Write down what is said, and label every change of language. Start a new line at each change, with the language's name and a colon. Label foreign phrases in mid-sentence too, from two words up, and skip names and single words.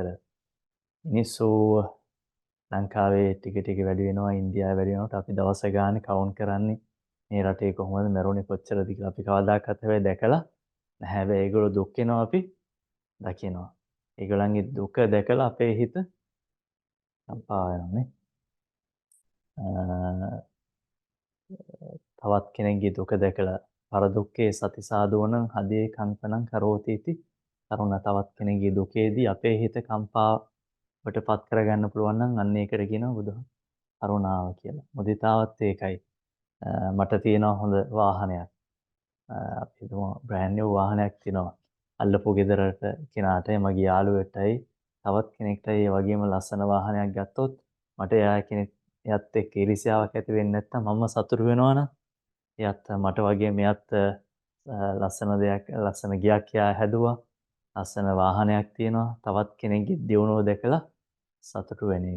Sinhala: මිනිස්සු ලංකාවේ ටික වැඩි වෙනවා, ඉන්දියාවේ වැඩි වෙනකොට අපි දවස ගානේ කවුන්ට් කරන්නේ මේ රටේ කොහොමද මැරුණේ කොච්චරද කියලා. අපි කවදාකවත් හැබැයි දැකලා නැහැ. හැබැයි ඒගොල්ලෝ දුක් වෙනවා අපි දකිනවා. ඒගොල්ලන්ගේ දුක දැකලා අපේ හිත කම්පා වෙනවා නේ. තවත් කෙනෙක්ගේ දුක දැකලා
Pali: පර දුක්ඛේ සති සාධෝනං හදේ කංපනං කරෝති इति
Sinhala: කරුණ තවත් කෙනෙක්ගේ දුකේදී අපේ හිත කම්පාවටපත් කරගන්න පුළුවන් නම් අන්න ඒකට කියනවා බුදුහාම කරුණාව කියලා. මුදිතාවත් ඒකයි. මට තියෙනවා හොඳ වාහනයක්. අපි හිතමු
English: brand new
Sinhala: වාහනයක් තියෙනවා. අල්ලපු ගෙදරට කෙනාට මගේ යාළුවෙටයි තවත් කෙනෙක්ටයි ඒ වගේම ලස්සන වාහනයක් ගත්තොත් මට එයාත් එක්ක ඊර්ෂ්‍යාවක් ඇති වෙන්නේ නැත්නම් මම සතුටු වෙනවනම් එයාත් මට වගේ මෙයාත් ලස්සන ගියක් හැදුවා ලස්සන වාහනයක් තියෙනවා තවත් කෙනෙක්ගේ දියුණුව දැකලා සතුටු වෙන එක.